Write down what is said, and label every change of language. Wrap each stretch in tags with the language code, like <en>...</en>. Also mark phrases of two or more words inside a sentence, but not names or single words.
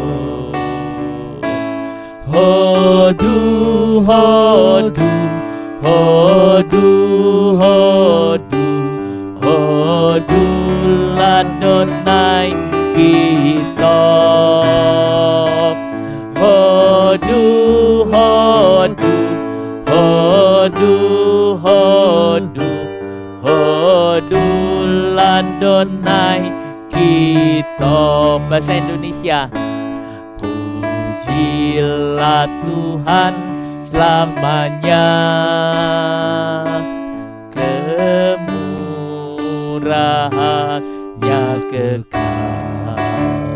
<he>הודו, הודו, הודו, הודו, הודו לאדוני כי טוב. הודו, הודו, הודו, הודו, הודו לאדוני כי טוב.</he> <id>Bahasa Indonesia. Pujilah Tuhan selamanya, kemurahannya kekal.</id>